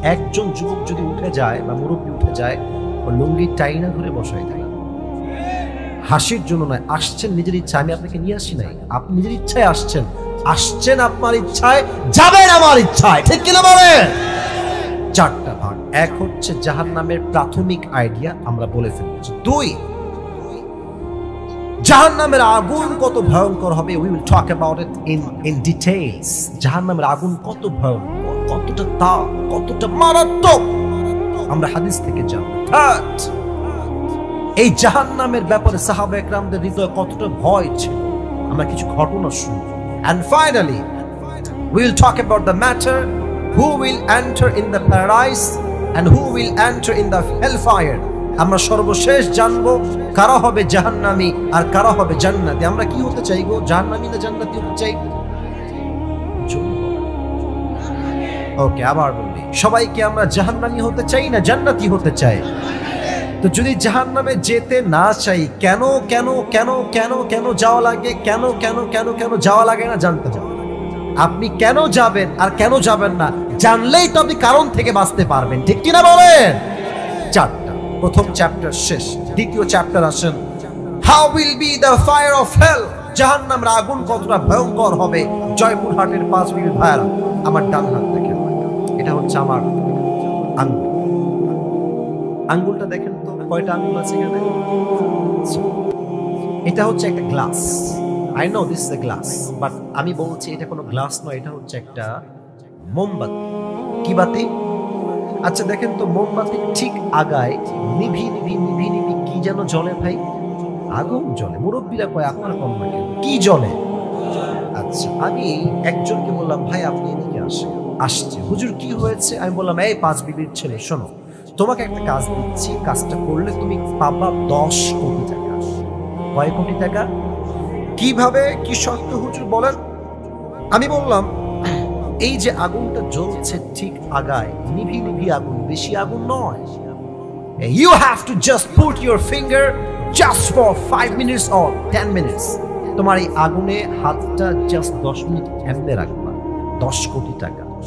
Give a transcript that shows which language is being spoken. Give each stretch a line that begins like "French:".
Bangla: একজন যুবক যদি উঠে যায় বা মুরব্বী উঠে যায়, ও লুঙ্গি টাইনা ধরে বসায় দেয়। হাসির জন্য নয়, আসছেন নিজের ইচ্ছা। আমি আপনাকে নিয়ে আসি নাই, আপনি নিজের ইচ্ছায় আসছেন। আপনার ইচ্ছায়, যাবেন আমার ইচ্ছায়, ঠিক কিনা বলেন? 4টা ভাগ। এক হচ্ছে জাহান্নামের প্রাথমিক আইডিয়া, আমরা বলে ফেলেছি। 2, জাহান্নামের আগুন কত ভয়ঙ্কর হবে,
English: we will talk about it in details.
Bangla: জাহান্নামের আগুন কত ভয়ঙ্কর, কতটা তাপ, কতটা মারাত্মক, আমরা হাদিস থেকে জানব। 3, এই জাহান্নামের ব্যাপারে সাহাবা একরামদের হৃদয়ে কতটা ভয় ছিল, আমরা কিছু ঘটনা শুনব।
English: And finally, we will talk about the matter who will enter in the paradise and who will enter in the hellfire.
Bangla: আমরা সর্বশেষ জানবো কারা হবে জাহান্নামী আর কারা হবে জান্নাতি। আমরা কি হতে চাই গো? জাহান্নামী না জান্নাতি হতে চাই? ওকে, আবার বলি, সবাইকে আমরা জাহান্নামী হতে চাই না জান্নাতি হতে চাই? তো যদি জাহান্নামে যেতে না চাই, কেন কেন কেন কেন কেন যাওয়া লাগে? কেন কেন কেন কেন যাওয়া লাগে না জানতে হবে। আপনি কেন যাবেন আর কেন যাবেন না জানলেই তো আপনি কারণ থেকে বাঁচতে পারবেন, ঠিক কিনা বলেন? 4টা। প্রথম চ্যাপ্টার শেষ, দ্বিতীয় চ্যাপ্টার আসেন।
English: How will be the fire of hell?
Bangla: জাহান্নামের আগুন কতটা ভয়ঙ্কর হবে। জয়পুরহাটের 5 বিবি ভাইরা, আমার ডান হাত দেখেন, এটা হচ্ছে আমার আঙ্গুল। আঙ্গুলটা দেখেন তো কয়টা আঙ্গুল আছে এখানে। এটা হচ্ছে একটা glass.
English: I know this is a glass, but
Bangla: আমি বলছি এটা কোনো গ্লাস নয়, এটা হচ্ছে একটা মোমবাতি। কি বাতি? আচ্ছা দেখেন তো, মোমবাতি ঠিক আগায় নিভি নিভি নিভি নিভি কি যেন জ্বলে ভাই? আগুন জ্বলে। মুরব্বীরা কয় আপনার কম না কেন, কি জ্বলে? আচ্ছা, আমি একজনকে বললাম ভাই আপনি এদিকে আসেন। আসছে, হুজুর কি হয়েছে? আমি বললাম এই 5 বিবির ছেলে শোনো, তোমাকে একটা কাজ দিচ্ছি, কাজটা করলে তুমি পাবা 10 কোটি টাকা। কয় কোটি টাকা? কিভাবে, কি শর্ত হুজুর বলেন? আমি বললাম এই যে আগুনটা জ্বলছে ঠিক আগায় নিভি নিভি আগুন, বেশি আগুন নয়।
English: You have to just put your finger just for 5 minutes or 10 minutes.
Bangla: তোমার এই আগুনে হাতটা জাস্ট 10 মিনিট এমনি রাখবা। 10 কোটি টাকা।